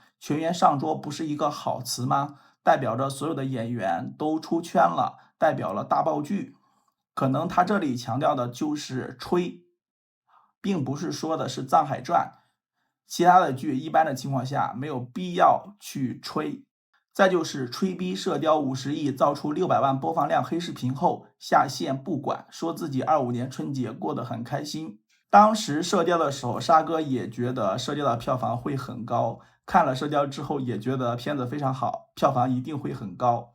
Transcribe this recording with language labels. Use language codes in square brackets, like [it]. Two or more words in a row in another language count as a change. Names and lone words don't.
[zh] 全员上桌不是一個好詞嗎？代表着所有的演員都出圈了，代表了大爆劇。可能他這裡強調的就是吹，並不是說的是《藏海傳》。其他的劇一般的情況下沒有必要去吹。再就是吹逼射雕50億，造出600萬播放量黑視頻後下線不管，說自己25年春節過得很開心。當時射雕的時候，沙哥也覺得射雕的票房會很高，看了射雕之後也覺得片子非常好，票房一定會很高。